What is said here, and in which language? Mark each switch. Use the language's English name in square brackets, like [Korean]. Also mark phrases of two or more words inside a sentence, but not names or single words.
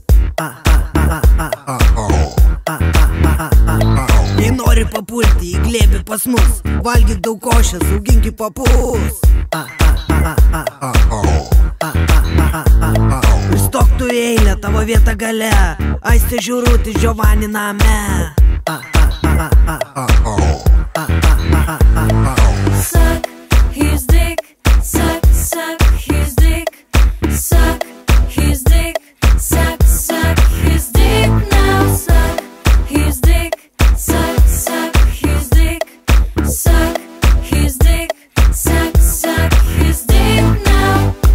[Lithuanian] Jei nori papulti į glėbį pas mus, valgyk daug košės, auginki papus. Pristok tu eilę, tavo vieta gale, Aistė Žiūrutis Giovanni name. [English] Suck his dick, suck, suck his dick, suck his dick, suck, suck his dick now. Suck his dick, suck, suck his dick, suck his dick, suck, suck his dick now.